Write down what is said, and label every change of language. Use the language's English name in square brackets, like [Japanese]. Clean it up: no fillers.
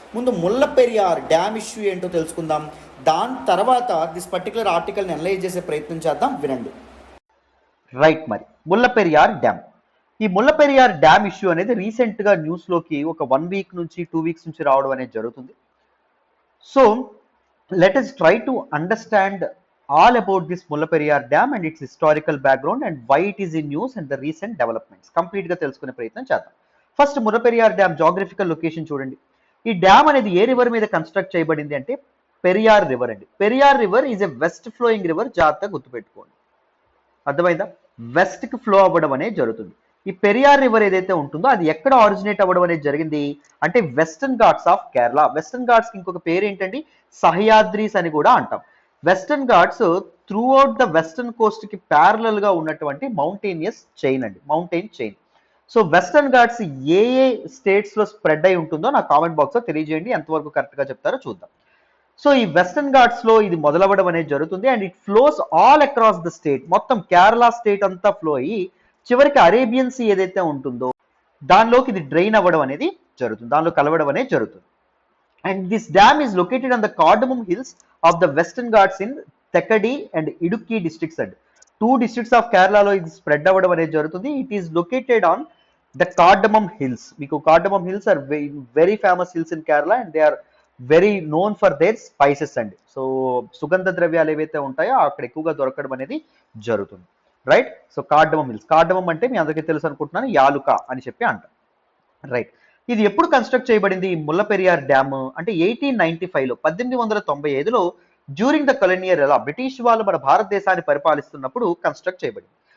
[Telugu] ముందు ముల్లపెరియార్ dam issue ఏంటో తెలుసుకుందాం, దాని తర్వాత దిస్ పర్టికులర్ ఆర్టికల్ని అనలైజ్ చేసే ప్రయత్నం చేద్దాం, వినండి. రైట్, మరి ముల్లపెరియార్ డ్యామ్. ఈ ముల్లపెరియార్ డ్యామ్ ఇష్యూ అనేది రీసెంట్గా న్యూస్లోకి ఒక 1 వీక్ నుంచి 2 వీక్స్ నుంచి రావడం అనేది జరుగుతుంది. [English] So let us try to understand all about this Mullaperiyar Dam and its historical background and why it is in news and the recent developments. [Telugu] Complete గా తెలుసుకునే ప్రయత్నం చేద్దాం. ఫస్ట్ ముల్లపెరియార్ డ్యామ్ జాగ్రఫికల్ లొకేషన్ చూడండి. ఈ డ్యామ్ అనేది ఏ river మీద construct చేయబడింది అంటే పెరియార్ రివర్ అండి. [English] Periyar river is a west flowing river, [Telugu] జాగ్రత్తగా గుర్తుపెట్టుకోండి. అర్థమైందా? వెస్ట్ కి ఫ్లో అవ్వడం అనేది జరుగుతుంది. ఈ పెరియార్ రివర్ ఏదైతే ఉంటుందో అది ఎక్కడ ఆరిజినేట్ అవ్వడం అనేది జరిగింది అంటే western Ghats of Kerala. Western Ghats కి ఇంకొక పేరు ఏంటండి? సహ్యాద్రీస్ అని కూడా అంటాం. Western Ghats through out the western Coast కి ప్యారలల్ గా ఉన్నటువంటి మౌంటైనియస్ చైన్ అండి, mountain chain. So western Ghats ఏ స్టేట్స్ లో స్ప్రెడ్ అయి ఉంటుందో నా కామెంట్ బాక్స్ లో తెలియజేయండి, ఎంతవరకు కరెక్ట్ గా చెప్తారో చూద్దాం. సో ఈ వెస్టర్న్ ఘాట్స్ లో ఇది మొదలవ్వడం అనేది జరుగుతుంది [English] And it flows all across the state. [Telugu] మొత్తం కేరళ స్టేట్ అంతా ఫ్లో అయ్యి చివరికి అరేబియన్ సీ ఏదైతే ఉంటుందో దానిలోకి ఇది డ్రైన్ అవ్వడం అనేది జరుగుతుంది, దానిలో కలవడం అనేది జరుగుతుంది. [English] And this dam is located on the Cardamom Hills of the Western Ghats in Thekkady and Idukki districts. And 2 districts of Kerala lo ఇది spread [Telugu] అవ్వడం అనేది జరుగుతుంది. [English] It is located on the Cardamom Hills. మీకు Cardamom Hills are very famous hills in Kerala and they are very known for their spices అండి. [Telugu] So సుగంధ ద్రవ్యాలు ఏవైతే ఉంటాయో అక్కడ ఎక్కువగా దొరకడం అనేది జరుగుతుంది. Right, so cardamom hills. Cardamom అంటే మీ అందరికీ తెలుసు అనుకుంటున్నాను, యాలుక అని చెప్పి అంటారు. రైట్, ఇది ఎప్పుడు కన్స్ట్రక్ట్ చేయబడింది ఈ ముల్లపెరియార్ డ్యామ్ అంటే 1895లో 1895లో డ్యూరింగ్ ద కొలోనియల్ ఎరా బ్రిటిష్ వాళ్ళు మన భారతదేశాన్ని పరిపాలిస్తున్నప్పుడు కన్స్ట్రక్ట్ చేయబడింది.